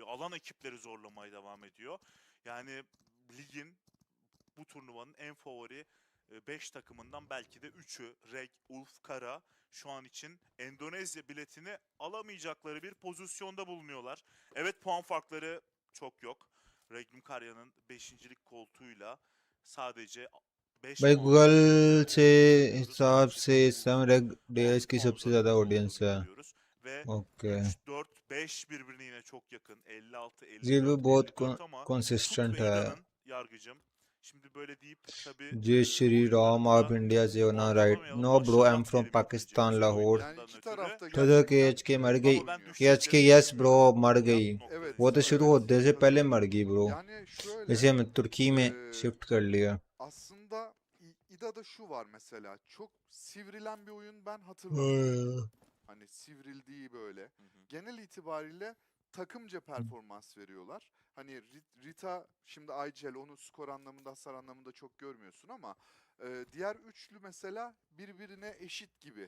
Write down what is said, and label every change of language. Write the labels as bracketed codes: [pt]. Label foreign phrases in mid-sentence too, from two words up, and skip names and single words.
[tr] Alan ekipleri zorlamaya devam ediyor. Yani ligin, bu turnuvanın en favori 5 takımından belki de 3'ü Reg, Ulf, Kara şu an için Endonezya biletini alamayacakları bir pozisyonda bulunuyorlar. Evet, puan farkları çok yok. Regnum Karya'nın 5.lik koltuğuyla sadece 5 [hi] भाई [tr] puan [hi] गूगल [tr] farklı [hi] से [tr] görüyoruz. [hi] हिसाब से इस समय रेग डेल्स की [tr] 6 [hi] सबसे [tr] puanda [hi] ज्यादा [tr] olduğunu [hi] ऑडियंस है। [tr] görüyoruz. Ve [hi] ओके, [tr] 3, 4, 5 birbirine yine çok yakın. 56, [hi] ये भी [tr] 54, [hi] बहुत [tr] 54 ama Tut [hi] कंसिस्टेंट [tr] ve [hi] है। [tr] İda'nın Yargıcım. Şimdi böyle deyip tabii [hi] जय श्री राम, आप इंडिया से हो ना? [en] right, no bro, I am from Pakistan, Lahore. [tr] Yani iki tarafta [hi] दादा [tr] gerçekten [hi] KHK मर गई, [tr] ama ben [hi] KHK [tr] düşeceklerini [en] yes bro [tr] düşünmüyorum. [hi] मर [tr] Yan [hi] गई। [tr] Evet. [hi] वो तो शुरू होने से पहले मर गई ब्रो। [tr] Yani şöyle [hi] इसे हम तुर्की में शिफ्ट कर लिया। [tr] aslında İda'da şu var mesela, çok sivrilen bir oyun ben hatırlamıyorum. Hani sivrildiği böyle. Genel itibariyle takımca performans veriyorlar. Hani Rita, şimdi Aygel onu skor anlamında, hasar anlamında çok görmüyorsun ama diğer üçlü mesela birbirine eşit gibi.